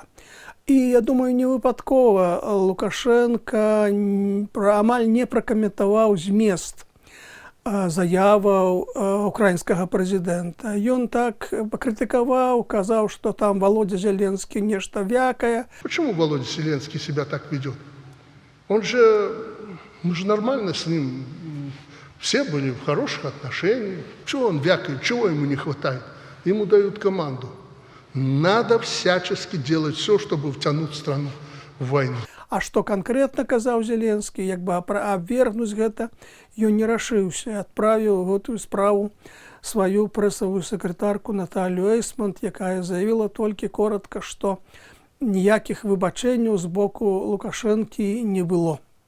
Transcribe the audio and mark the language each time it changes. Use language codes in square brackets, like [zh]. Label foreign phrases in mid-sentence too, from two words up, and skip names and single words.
[be] І, я думаю, не выпадкова Лукашенко амаль не пракаментаваў змест заяваў украінскага прэзідэнта. Ён так пакрытыкаваў, казаў, што там Володя Зеленскі нешта вякае. [ru] Почему Володя Зеленский себя так ведет? Мы же нормально с ним, все были в хороших отношениях. Чего он вякает, чего ему не хватает? Ему дают команду. Надо всячески делать все, чтобы втянуть страну в войну. [be] А што канкрэтна казаў Зеленскі, як бы абвергнуць гэта, ён не рашыўся і адправіў гэтую справу сваю прэсавую сакратарку Наталью Эйсмонт, якая заявіла толькі коротка, што ніякіх выбачэнняў з боку Лукашэнкі не было.